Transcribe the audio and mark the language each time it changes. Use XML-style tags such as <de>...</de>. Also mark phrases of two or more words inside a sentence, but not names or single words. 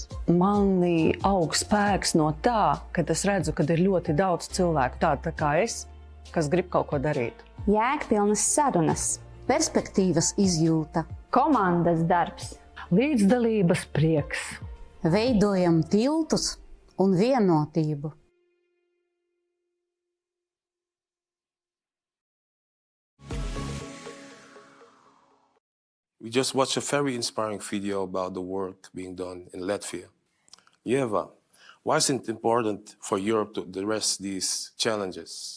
<lv>Mani aug spēks no tā, kad es redzu, kad ir ļoti daudz cilvēku, tādi kā es, kas grib kaut ko darīt. Jēgpilnas sarunas, perspektīvas izjūta, komandas darbs, līdzdalības prieks. Veidojam tiltus un vienotību.</lv> <en>We just watched a very inspiring video about the work being done in Latvia. Yeva, why is it important for Europe to address these challenges?</en>